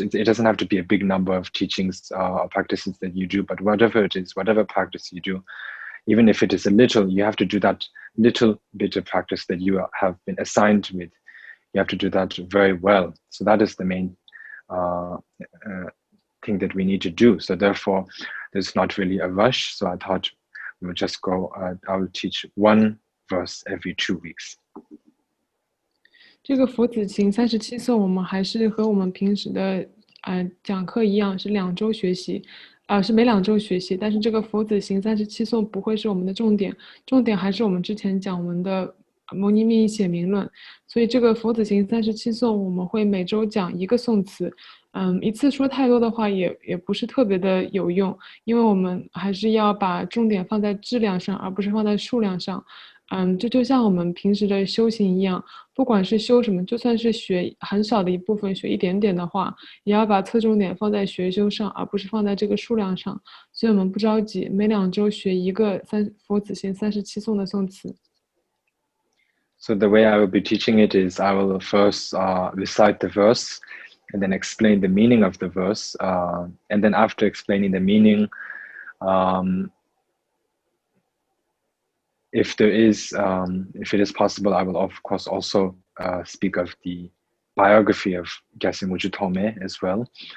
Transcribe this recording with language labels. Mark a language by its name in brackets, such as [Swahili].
[English] It doesn't have to be a big number of teachings or practices that you do, but whatever it is, whatever practice you do, even if it is a little, you have to do that little bit of practice that you have been assigned with. You have to do that very well. So that is the main thing that we need to do. So therefore, there's not really a rush. So I thought we would just go, I will teach one verse every 2 weeks. [Chinese] 这个佛子行37颂，我们还是和我们平时的讲课一样，是2周学习，是每2周学习。但是这个佛子行37颂不会是我们的重点，重点还是我们之前讲文的牟尼密意显明论。所以这个佛子行37颂，我们会每周讲一个颂词。一次说太多的话也不是特别的有用，因为我们还是要把重点放在质量上，而不是放在数量上。这就像我们平时的修行一样，不管是修什么，就算是学很少的一部分，学一点点的话，也要把侧重点放在学修上，而不是放在这个数量上。所以我们不着急，每2周学一个佛子行37颂的颂词。 [English] So the way I will be teaching it is I will first recite the verse and then explain the meaning of the verse. And then after explaining the meaning, if it is possible, I will of course also speak of the biography of Gyaltsen Wujud Thome as well.